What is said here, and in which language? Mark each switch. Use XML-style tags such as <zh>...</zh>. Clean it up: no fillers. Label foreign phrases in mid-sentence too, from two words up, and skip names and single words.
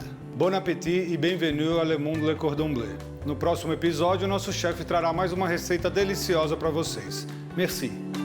<fr>Bon appétit e bienvenue à Le Monde Le Cordon Bleu.</fr> <pt>No próximo episódio, o nosso chefe trará mais uma receita deliciosa para vocês.</pt> <fr>Merci.</fr>